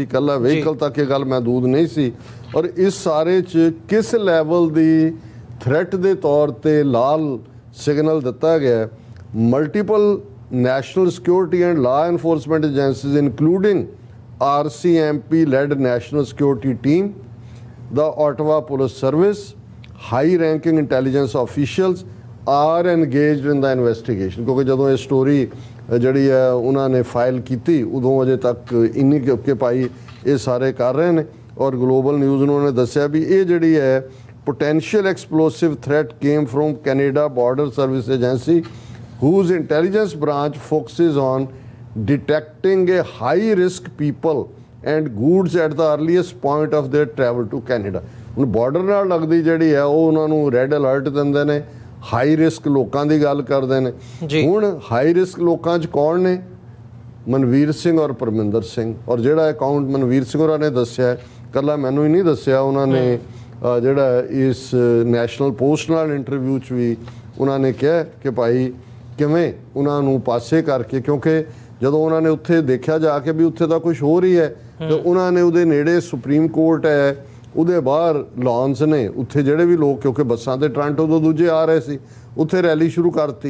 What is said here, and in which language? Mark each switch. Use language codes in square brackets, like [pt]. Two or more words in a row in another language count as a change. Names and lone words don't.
[pa] ਇਕੱਲਾ ਵਹੀਕਲ ਤੱਕ ਇਹ ਗੱਲ ਮਹਿਦੂਦ ਨਹੀਂ ਸੀ। ਔਰ ਇਸ ਸਾਰੇ 'ਚ ਕਿਸ ਲੈਵਲ ਦੀ ਥ੍ਰੈਟ ਦੇ ਤੌਰ ਤੇ ਲਾਲ ਸਿਗਨਲ ਦਿੱਤਾ ਗਿਆ। [en] Multiple national security and law enforcement agencies including RCMP led national security team, the Ottawa Police Service, high-ranking intelligence officials are engaged in the investigation। [pa] ਕਿਉਂਕਿ ਜਦੋਂ ਇਹ ਸਟੋਰੀ ਜਿਹੜੀ ਹੈ ਉਹਨਾਂ ਨੇ ਫਾਈਲ ਕੀਤੀ ਉਦੋਂ ਅਜੇ ਤੱਕ ਇੰਨੀ ਕਿ ਭਾਈ ਇਹ ਸਾਰੇ ਕਰ ਰਹੇ ਨੇ ਔਰ ਗਲੋਬਲ ਨਿਊਜ਼ ਨੂੰ ਉਹਨੇ ਦੱਸਿਆ ਵੀ ਇਹ ਜਿਹੜੀ ਹੈ [en] potential explosive threat came from Canada Border Service Agency whose intelligence branch focuses on detecting a high risk people and goods at the earliest point of their travel to Canada। [pa] ਹੁਣ ਬਾਰਡਰ ਨਾਲ ਲੱਗਦੀ ਜਿਹੜੀ ਹੈ ਉਹ ਉਹਨਾਂ ਨੂੰ [en] red alert [pa] ਦਿੰਦੇ ਨੇ, [en] high risk [pa] ਲੋਕਾਂ ਦੀ ਗੱਲ ਕਰਦੇ ਨੇ। ਹੁਣ [en] high risk [pa] ਲੋਕਾਂ 'ਚ ਕੌਣ ਨੇ? ਮਨਵੀਰ ਸਿੰਘ ਔਰ ਪਰਮਿੰਦਰ ਸਿੰਘ। ਔਰ ਜਿਹੜਾ ਅਕਾਊਂਟ ਮਨਵੀਰ ਸਿੰਘ ਹੋਰਾਂ ਨੇ ਦੱਸਿਆ, ਇਕੱਲਾ ਮੈਨੂੰ ਹੀ ਨਹੀਂ ਦੱਸਿਆ, ਉਹਨਾਂ ਨੇ ਜਿਹੜਾ ਇਸ ਨੈਸ਼ਨਲ ਪੋਸਟ ਨਾਲ ਇੰਟਰਵਿਊ 'ਚ ਵੀ ਉਹਨਾਂ ਨੇ ਕਿਹਾ ਕਿ ਭਾਈ ਕਿਵੇਂ ਉਹਨਾਂ ਨੂੰ ਪਾਸੇ ਕਰਕੇ, ਕਿਉਂਕਿ ਜਦੋਂ ਉਹਨਾਂ ਨੇ ਉੱਥੇ ਦੇਖਿਆ ਜਾ ਕੇ ਵੀ ਉੱਥੇ ਤਾਂ ਕੁਝ ਹੋ ਰਹੀ ਹੈ ਤੇ ਉਹਨਾਂ ਨੇ ਉਹਦੇ ਨੇੜੇ ਸੁਪਰੀਮ ਕੋਰਟ ਹੈ, ਉਹਦੇ ਬਾਹਰ ਲੌਨਸ ਨੇ, ਉੱਥੇ ਜਿਹੜੇ ਵੀ ਲੋਕ ਕਿਉਂਕਿ ਬੱਸਾਂ ਤੇ ਟੋਰਾਂਟੋ ਤੋਂ ਦੂਜੇ ਆ ਰਹੇ ਸੀ, ਉੱਥੇ ਰੈਲੀ ਸ਼ੁਰੂ ਕਰਤੀ।